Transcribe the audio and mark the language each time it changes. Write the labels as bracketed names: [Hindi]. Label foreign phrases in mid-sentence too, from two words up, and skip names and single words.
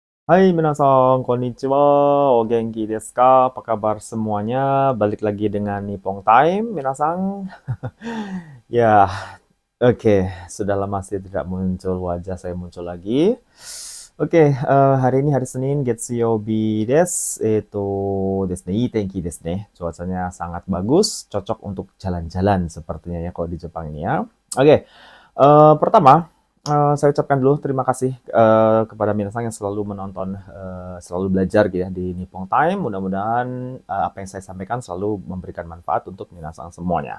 [Japanese] はい皆さん、こんにちは、お元気ですか? [Indonesian] Apa kabar semuanya? Balik lagi dengan Nippon Time, minasan. Ya, oke, sudah lama sih tidak muncul wajah saya muncul lagi. Oke, hari ini hari Senin, [Japanese] 月曜日です. ですね、いい天気ですね. [Indonesian] Cuacanya sangat bagus, cocok untuk jalan-jalan sepertinya ya kalau di Jepang ini ya. Oke, pertama, saya ucapkan dulu terima kasih kepada minasan yang selalu menonton, selalu belajar gitu ya di Nippon Time. Mudah-mudahan apa yang saya sampaikan selalu memberikan manfaat untuk minasan semuanya.